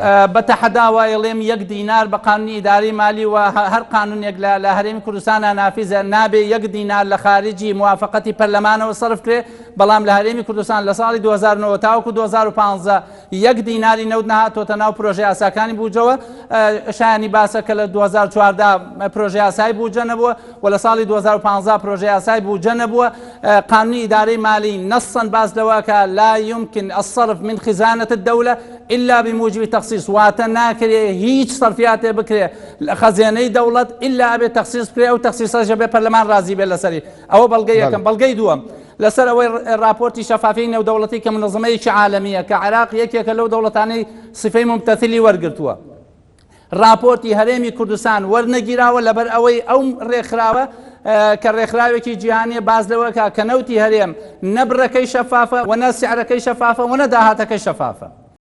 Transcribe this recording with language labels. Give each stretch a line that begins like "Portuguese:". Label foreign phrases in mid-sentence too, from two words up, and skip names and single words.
Central Kurdish: بەتەحەدا وایڵێم 1 دینار بە قانونی ئیداری مالی و هەر قانونێک لە هەرێمی کوردستانە نافیزە نابێ 1 دینار لە خارجی موافقەتی پەرلەمانەوە سەرف کرێ بەڵام لە هەرێمی کوردستان لە ساڵی 2009 تاوەکو 2015 1 دیناری نەوت نەهاتۆتە ناو پرۆژەی یاساکانی بوجەوە شایانی باسە کە لە 2014 پرۆژەی یاسایی بوجە نەبووە و لە ساڵی 2015 پرۆژەی یاسایی بوجە نەبووە قانونی ئیدارەی مالی نەسەن باز لەوەکە
Arabic: لا يمكن الصرف من خزانة الدولة إلا بموجب تخصيص
Central Kurdish: واتە ناکرێ هیچ صرفیاتێ بکرێ لە خەزانەی دەوڵەت إلا ئەبێ تەخسیص بکرێ ئەو تەخسیصەش بێ پەرلەمان ڕازی بێ لەسەری ئەوە بەڵگەی یەکەم بەڵگەی دووەم لەسەر ئەوەی راپۆرتی شەفافی نێودەوڵەتی کە منەظەمەیەکی عالەمیە کە عێراق یەکێکە لەو دەوڵەتانەی سفەی ممتەثیلی وەرگرتووە راپۆرتی هەرێمی کوردستان وەرنەگیراوە لەبەر ئەوەی ئەو ڕێکخراوە کە ڕێکخراوێکی جیهانیە باز لەوەکە کە نەوتی هەرێم نە بڕەکەی شەفافە و نە سیعرەکەی شەفافە و نە داهاتەکەی شەفافە.